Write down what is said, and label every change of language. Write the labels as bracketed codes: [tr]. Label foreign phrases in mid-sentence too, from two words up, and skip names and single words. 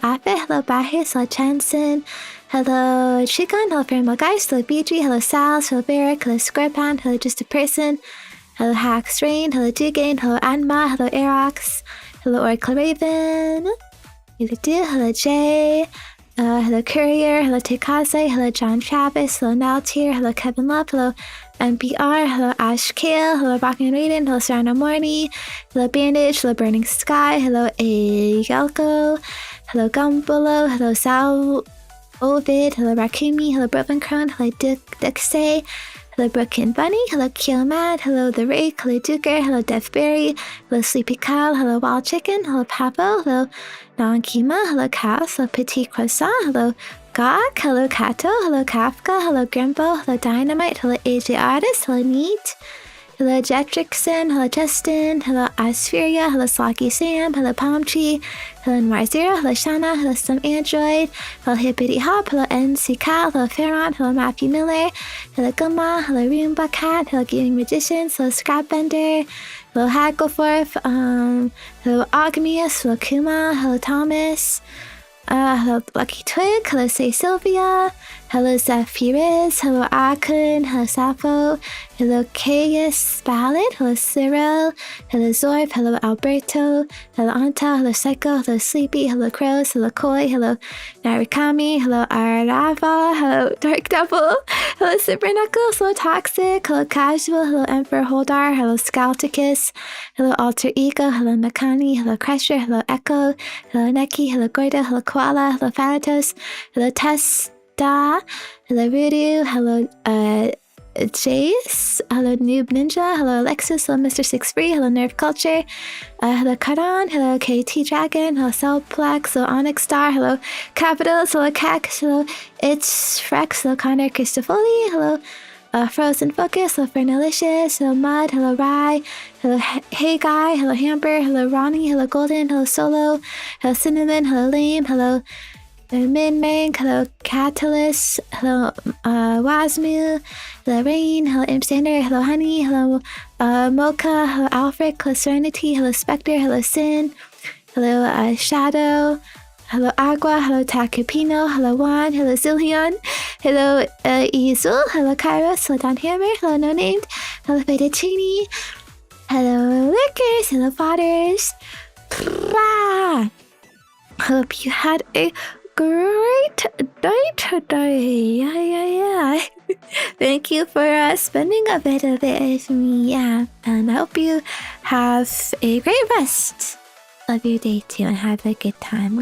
[en] Ape, hello Bahis, hello Chanson, hello Chikan, hello Fairmo Guys, hello BG, hello Sal, hello Barrick, hello Squarepound, hello Just a Person, hello Hack Strain, hello Dugain, hello Anma, hello Aerox, hello Oracle Raven, hello Jay, hello Courier, hello Tekase, hello John Travis, hello Naltier, hello Kevin Love, hello MBR, hello Ash Kale, hello Rockin' Raiden, hello Serena Morty, hello Bandage, hello Burning Sky, hello Yelko, hello Gumbolo, hello Ovid, hello Rakumi, hello Brovencron, hello Duxay, hello Brooklyn Bunny, hello Keelmad, hello The Rake, hello Duker, hello Deathberry, hello Sleepy Cow, hello Wild Chicken, hello Pavo, hello Nankima, hello Cass, hello Petit Croissant, hello Gawk, hello Kato, hello Kafka, hello Grimbo, hello Dynamite, hello AJ Artist, hello Neat, hello Jetrixon, hello Justin, hello Aspheria, hello Slocky Sam, hello Palm Tree, hello Noir0, hello Shana, hello Some Android, hello Hippity Hop, hello NC Cat, hello Farron, hello Matthew Miller, hello Gumma, hello Roomba Cat, hello Gaming Magicians, hello Scrapbender, hello Haggleforth, hello Ogmius, hello Kuma, hello Thomas, hello Lucky Twig, hello Say Sylvia, hello Zephyriz, hello Akun, hello Sappho, hello Caius Ballad, hello Cyril, hello Zorb, hello Alberto, hello Anta, hello Psycho, hello Sleepy, hello Crows, hello Koi, hello Narikami, hello Arava, hello Dark Devil, hello Super Knuckles, hello Toxic, hello Casual, hello Emperor Holdar, hello Scalticus, hello Alter Ego, hello Makani, hello Crusher, hello Echo, hello Neki, hello Gordo, hello Koala, hello Thanatos, hello Tess, hello Voodoo, hello Jace, hello Noob Ninja, hello Alexis, hello Mr. 63, hello Nerve Culture, hello Karan, hello KT Dragon, hello Cellplex, hello Onyx Star, hello Capitals, hello Cax, hello It's Frex, hello Connor Christofoli, hello Frozen Focus, hello Fernalicious, hello Mud, hello Rye, hello Hey Guy, hello Hamper, hello Ronnie, hello Golden, hello Solo, hello Cinnamon, hello Lame, hello Min Mang, hello Catalyst, hello Wasmu, hello Rain, hello Imstander, hello Honey, hello Mocha, hello Alfred, hello Serenity, hello Spectre, hello Sin, hello Shadow, hello Agua, hello Takupino, hello Juan, hello Zillion, hello Izul, hello Kairos, hello Don Hammer, hello No Named, hello Fettuccine, hello Lickers, hello Fathers. Hope you had a great day today. Yeah. Thank you for spending a bit of it with me. Yeah, and I hope you have a great rest of your day too, and have a good time.